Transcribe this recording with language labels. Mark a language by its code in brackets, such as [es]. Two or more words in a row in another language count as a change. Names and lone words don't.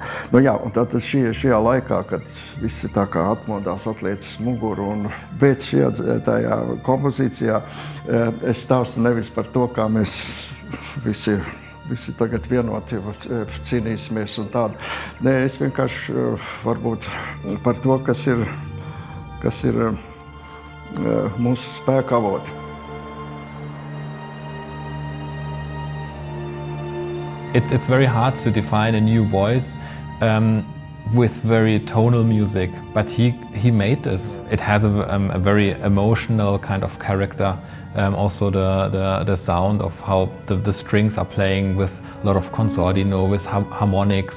[lv] Nu jā, un tātad šajā laikā, kad viss ir tā kā atmodās, atliecis muguru, bet tajā kompozīcijā es stāstu nevis par to, kā mēs visi tagad vienoti cīnīsimies un tādu. Nē, es vienkārši varbūt par to, kas ir mūsu spēka avoti. [en] It's very hard to define a new voice with very tonal music, but he made this. It has a very emotional kind of character. Also the sound of how the strings are playing with a lot of consordino, with harmonics.